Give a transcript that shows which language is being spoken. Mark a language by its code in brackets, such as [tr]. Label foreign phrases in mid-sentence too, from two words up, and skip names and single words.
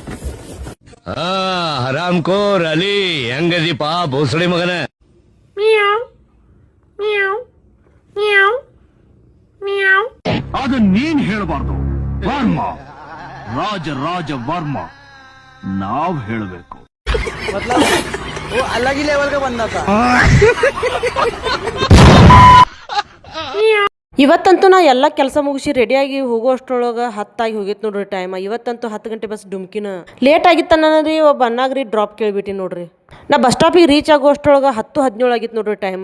[kn] ಹರಾಮ್ ಕೋರ್ ಅಲಿ, ಹೆಂಗದೀಪ ಬೋಸಳಿ ಮಗನ? ಅದು ನೀನ್ ಹೇಳಬಾರ್ದು ವರ್ಮ, ರಾಜ ವರ್ಮ ನಾವ್ ಹೇಳಬೇಕು. [hi] अलग ही लेवल का बनना था. [kn] ಇವತ್ತಂತೂ ನಾ ಎಲ್ಲ ಕೆಲಸ ಮುಗಿಸಿ ರೆಡಿಯಾಗಿ ಹೋಗೋಷ್ಟ್ರೊಳಗೆ 10 ಆಗಿ ಹೋಗಿತ್ತು ನೋಡ್ರಿ ಟೈಮ್. ಇವತ್ತಂತೂ 10 ಗಂಟೆ ಬಸ್ ಡುಮ್ಕಿನ ಲೇಟ್ ಆಗಿತ್ತು ರೀ. ಒಬ್ಬ ಅನ್ನಾಗ್ರಿ ಡ್ರಾಪ್ ಕೇಳಿಬಿಟ್ಟು ನೋಡ್ರಿ. ನಾ ಬಸ್ ಸ್ಟಾಪಿಗೆ ರೀಚ್ ಆಗೋಷ್ಟ್ರೊಳಗೆ 10:17 ಆಗಿತ್ತು ನೋಡ್ರಿ ಟೈಮ್.